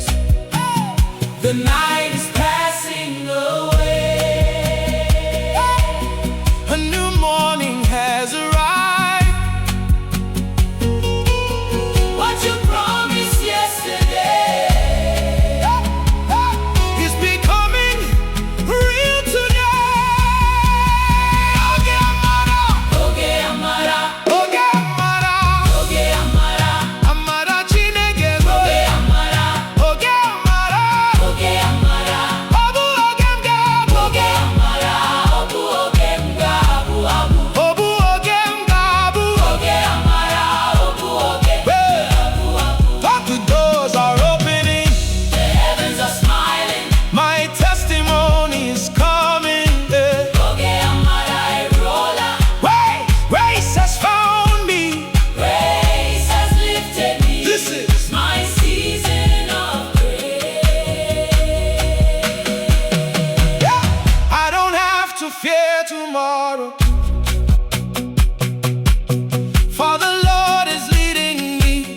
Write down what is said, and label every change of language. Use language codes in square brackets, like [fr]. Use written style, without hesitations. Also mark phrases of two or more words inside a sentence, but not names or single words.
[en] The night is passing away. A new morning has arrived. What you promised yesterday Is becoming real today. [ig] Oge Amara, Oge Amara. Oge Amara, Oge Amara. Amara Chineke, Oge Amara. Oge Amara, Oge Amara. Obu Oge Mgabu, Oge Amara. Obu Oge Mgabu Abu. Obu Oge Mgabu. Oge Amara. Obu Oge Mgabu Abu. [en] The doors are opening. The heavens are smiling. My testimony is coming. [ig] Oge Amara erola. [en] Grace has found me. Grace has lifted me. This is my season of grace. I don't have to fear tomorrow, for the Lord is leading me.